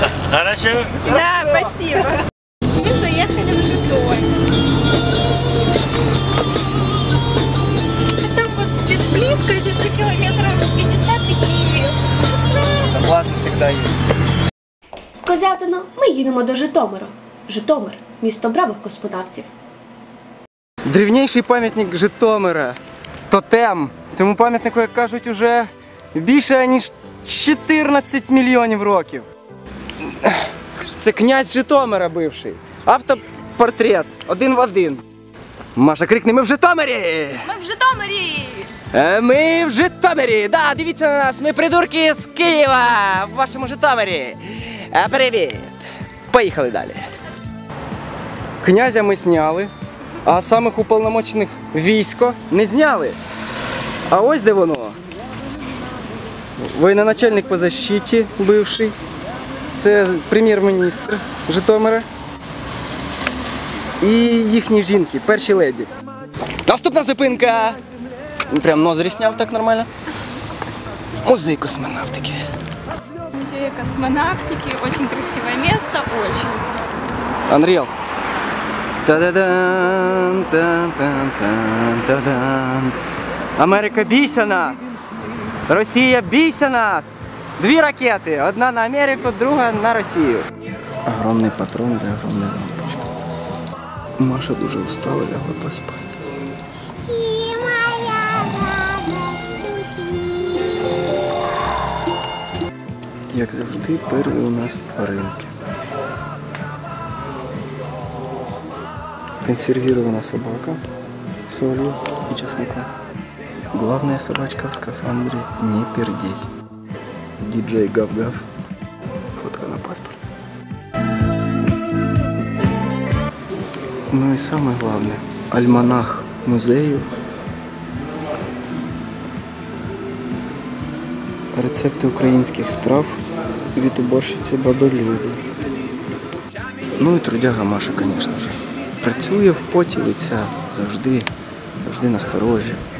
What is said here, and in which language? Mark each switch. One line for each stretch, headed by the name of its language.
Russian: Хорошо? Да, спасибо. Мы заехали в Житомир. Это вот где-то близко, где-то километров 50 и Киев. Согласно, всегда есть.
Ukrainian: З Козятина ми їдемо до Житомира. Житомир – місто бравих космонавтів. Древніший пам'ятник Житомира. Тотем. Цьому пам'ятнику, як кажуть, уже більше, ніж 14 мільйонів років. Це князь Житомира бивший. Автопортрет. Один в один. Маша, крикни, ми в Житомирі! Ми в Житомирі! Ми в Житомирі! Да, дивіться на нас, ми придурки з Києва в вашому Житомирі. Привіт! Поїхали далі. Князя ми зняли, а самих уповномочених військо не зняли. А ось де воно. Воєноначальник по защиті бивший. Це прем'єр-міністр Житомира. І їхні жінки, перші леді. Наступна зупинка. Прям ноздрі зняв так нормально. Музей космонавтики. Музей космонавтики.
Russian: Очень красивое место, очень. Unreal. Та-да-дан, та-та-та, та-дан.
Ukrainian: Америка, бійся нас! Росія, бійся нас! 2 ракети. Одна на Америку, друга на Росію. Огромний патрон для огромної лампочки. Маша дуже устала, лягла поспати. Як завжди, перші у нас тваринки.
Russian: Консервирована собака солью и чесноком. Главная собачка в скафандре не пердеть. Диджей Гав-Гав. Фотка на паспорт. Ну и самое главное, альманах музею.
Ukrainian: Рецепти українських страв від уборщиці баби Люди. Ну і трудяга Маша, звісно ж. Працює в поті лиця, завжди насторожі.